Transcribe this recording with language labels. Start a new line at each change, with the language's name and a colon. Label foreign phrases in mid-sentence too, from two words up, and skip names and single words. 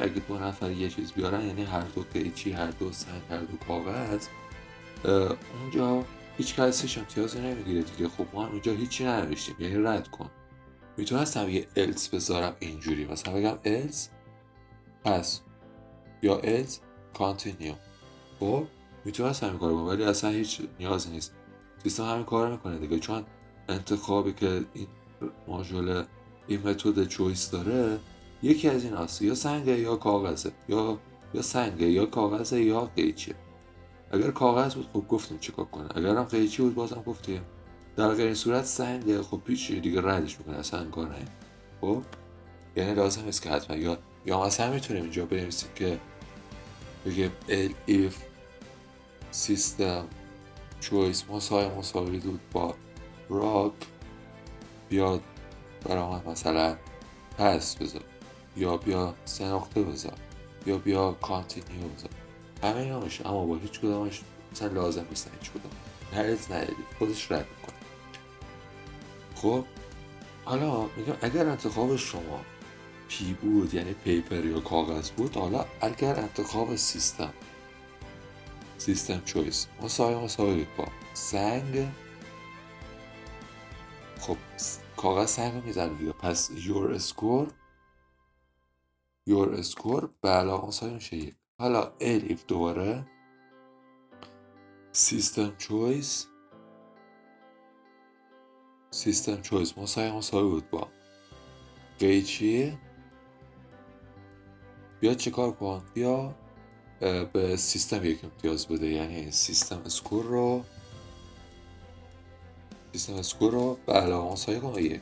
Persian: اگه 2 نفر یه چیز بیارن یعنی هر دو قیچی، هر دو سنگ، هر دو کاغذ، اونجا هیچ کسیش امتیازی نمیگیره دیگه. خب ما هم اینجا هیچی ننوشتیم یعنی رد کن. میتونستم یه else بذارم اینجوری، مثلا بگم else پس یا
English: else continue.
Persian: خب میتونستم همین کارو کنم ولی اصلا هیچ نیازی نیست، سیستم همین کار میکنه دیگه. چون انتخابی که این ماژول این
English: method choice
Persian: داره یکی از این هست، یا سنگه یا کاغذه، یا سنگه یا کاغذه یا قیچیه. اگر کاغذ بود خب گفتیم چیکار کنه، اگر هم قیچی بود بازم گفتیم. در غیر این صورت سنگه خب هیچ دیگه ردش میکنه، اصلا کار نه. خب یعنی لازم نیست که حتما یا مثلا میتونیم اینجا بنویسیم که بگیم
English: if system choice
Persian: مساوی بود با rock، بیاد برای من مثلا پس بذار، یا بیا 3 نقطه بذار، یا بیا کانتینیو بذار. همه اینا میشه، اما با هیچ کدامش مثلا لازم نیست هیچ کدام هرز ندید، خودش رد میکنه. خب حالا میگم اگر انتخاب شما پی بود یعنی پیپر یا کاغذ بود، حالا اگر انتخاب
English: system choice
Persian: مساوی با سنگ، خب کاغذ سنگ رو میزنه دیگه، پس
English: your score
Persian: به علاوه مساوی میشه 1. حالا if دوباره
English: system choice
Persian: مساوی بود با قیچی، بیا چیکار کن، بیا به سیستم یک امتیاز بده، یعنی
English: system score
Persian: رو به علاوه مساوی کن با 1.